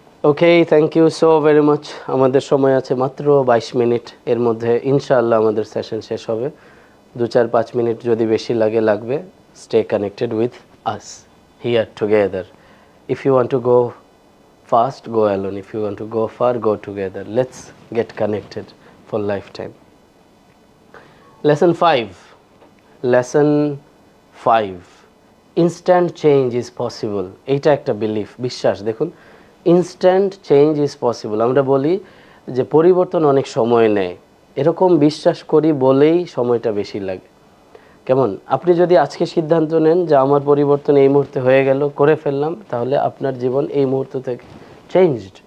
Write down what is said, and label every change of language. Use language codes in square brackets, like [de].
[bn] Okay, [en] Thank you so very much. [bn] আমাদের সময় আছে মাত্র 22 মিনিট, এর মধ্যে ইনশাআল্লাহ আমাদের সেশন শেষ হবে। 2-4-5 মিনিট যদি বেশি লাগবে। [en] Stay connected with us here together. If you want to go fast, go alone. If you want to go far, go together. Let's get connected for lifetime. Lesson 5. Lesson 5. Instant change is possible. [bn] এইটা একটা belief, বিশ্বাস। দেখুন, [en] Instant change is possible. [bn] আমরা বলি যে পরিবর্তন অনেক সময় নেয়, এরকম বিশ্বাস করি বলেই সময়টা বেশি লাগে। কেমন, আপনি যদি আজকে সিদ্ধান্ত নেন যে আমার পরিবর্তন এই মুহূর্তে হয়ে গেল, করে ফেললাম, তাহলে আপনার জীবন এই মুহূর্ত থেকে চেঞ্জড।